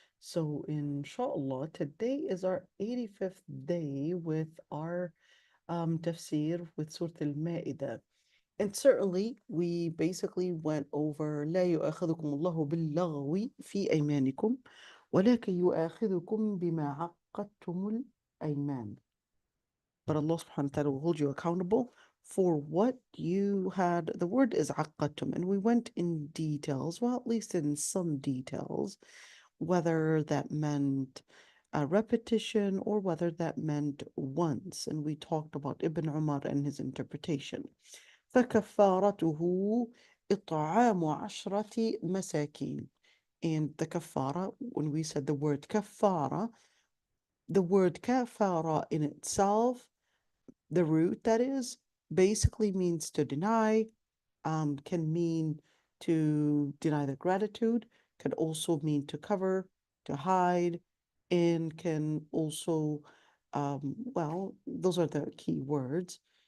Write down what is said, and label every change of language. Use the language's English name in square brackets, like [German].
[English] So, inshallah, today is our 85th day with our tafsir with Surah al-Maida. [Arabic] And certainly, we basically went over لا يؤاخذكم الله باللغو في أيمانكم ولكن يؤاخذكم بما عقدتم الأيمان. [English] But Allah subhanahu wa ta'ala will hold you accountable for what you had. The word is عقدتم, and we went in details, well, at least in some details, whether that meant a repetition or whether that meant once. And we talked about Ibn Umar and his interpretation. [Arabic] فكفارته إطعام عشرة مساكين. [English] And the kafara, when we said the word kafara, the word kafara in itself, the root that is, basically means to deny, can mean to deny the gratitude, can also mean to cover, to hide, and can also, well, those are the key words.